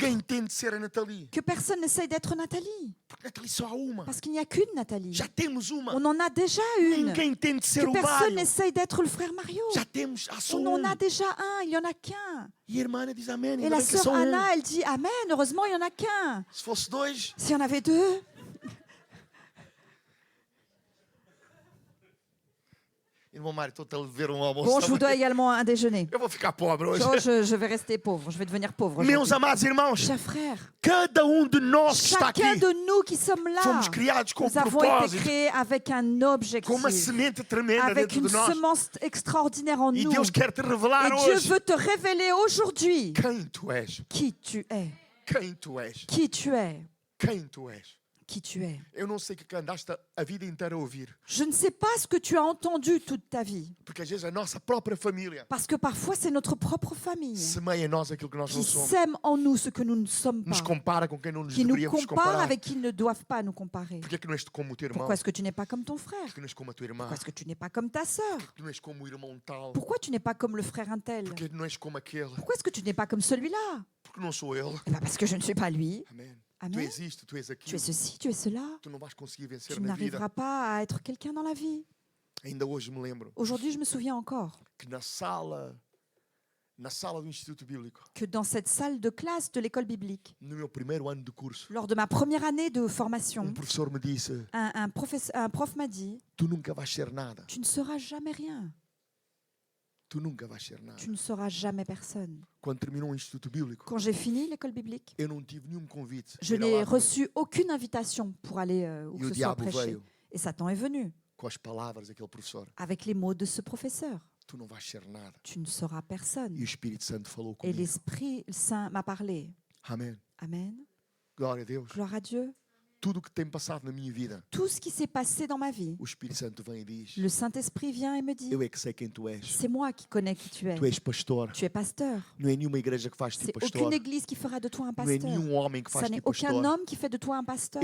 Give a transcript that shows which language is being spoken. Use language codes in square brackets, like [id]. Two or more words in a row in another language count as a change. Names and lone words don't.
[pt] Ninguém tente ser a Nathalie. [fr] Que personne n'essaye d'être Nathalie. [pt] Porque Nathalie só há uma. [fr] Parce qu'il n'y a qu'une Nathalie. [pt] Já temos uma. [fr] On en a déjà une. [pt] Ninguém tente ser [fr] Que o personne Mário. n'essaye d'être le frère Mario. [pt] Já temos, há só [fr] On en um. a déjà un, il n'y en a qu'un. [pt] E a irmã Ana diz amém. [fr] Et [pt] Ainda [fr] la [pt] bem que é [fr] sœur [pt] só um. [fr] Anna, elle dit Amen, heureusement, il n'y en a qu'un. [pt] Se fosse dois, [fr] S'il y en avait deux, [pt] irmão Mário, estou-te a ver um almoço. [fr] bon, je vous também. dois également un déjeuner. [pt] Eu vou ficar pobre hoje. [fr] Oh, je vais rester pauvre, je vais devenir pauvre. Meus aujourd'hui. [pt] amados irmãos, [fr] Chers frères, [pt] cada um de nós que está aqui, [fr] chacun de nous qui sommes là, [pt] fomos criados com um [fr] nous avons été propósito, créés avec un objectif, [pt] com uma semente tremenda [fr] avec dentro une [pt] de nós. [fr] semence extraordinaire en E nous. [pt] Deus quer te revelar [fr] Et Dieu hoje veut te révéler aujourd'hui [pt] quem tu és. [fr] qui tu es, [pt] Quem tu és. [fr] qui tu es, [pt] Quem tu és. [fr] qui tu es. [pt] Eu não sei o que andaste a vida inteira a ouvir. [fr] Je ne sais pas ce que tu as entendu toute ta vie, [pt] Porque às vezes a nossa própria família [fr] parce que parfois c'est notre propre famille [pt] semeia em nós aquilo que nós qui não somos. [fr] sème en nous ce que nous ne sommes Nos pas, [pt] compara com quem não nos [fr] qui nous deveríamos compare comparar. avec qui ne doivent pas nous comparer. [pt] Porquê que não és como o teu irmão? [fr] Pourquoi est-ce que tu n'es pas comme ton frère? [pt] Porquê que não és como a tua irmã? [fr] Pourquoi est-ce que tu n'es pas comme ta sœur? [pt] Porquê que não és como o irmão tal? [fr] Pourquoi tu n'es pas comme le frère untel? [pt] Porquê que não és como aquele? [fr] Pourquoi est-ce que tu n'es pas comme celui-là? [pt] Porque não sou ele. [fr] Eh ben parce que je ne suis pas lui. [pt] Amém. [fr] Amen. [pt] Tu és isto, tu és Tu aquilo. [fr] es ceci, tu es cela. [pt] Tu não vais conseguir vencer Tu na vida. [fr] n'arriveras pas à être quelqu'un dans la vie. [pt] Ainda hoje me lembro [fr] Aujourd'hui, je me souviens encore [pt] que na sala do Instituto Bíblico, [fr] que dans cette salle de classe de l'école biblique, [pt] no meu primeiro ano de curso, [fr] lors de ma première année de formation, [pt] professor me disse: [fr] un prof m'a dit [pt] tu nunca vais ser nada. [fr] « Tu ne seras jamais rien. [pt] Tu nunca vais ser nada. [fr] Tu ne seras jamais personne. [pt] Quando terminou o Instituto Bíblico, » [fr] Quand j'ai fini l'école biblique, [pt] eu não tive nenhum convite. [fr] je [pt] para ir [fr] n'ai lá reçu aucune invitation pour aller où E que o ce soit diabo prêcher. veio Et Satan est venu [pt] com as palavras daquele professor: [fr] avec les mots de ce professeur. [pt] tu não vais ser nada. [fr] Tu ne seras personne. [pt] E o Espírito Santo falou Et comigo. [fr] l'Esprit Saint m'a parlé. [pt] Amém. [fr] Amen. [pt] Glória a Deus. [fr] Gloire à Dieu. [pt] Tudo o que tem passado na minha vida, [fr] Tout ce qui s'est passé dans ma vie, [pt] o Espírito Santo vem e diz: [fr] le Saint-Esprit vient et me dit, [pt] eu é que sei quem tu és. [fr] c'est moi qui connais qui tu es. [pt] Tu és pastor. [fr] Tu es pasteur. [pt] Não é nenhuma igreja que faz C'est tipo aucune pastor. [fr] église qui fera de toi un [pt] Não é pasteur. nenhum homem que Ça faz n'est tipo aucun pastor. [fr] homme qui fait de toi un pasteur.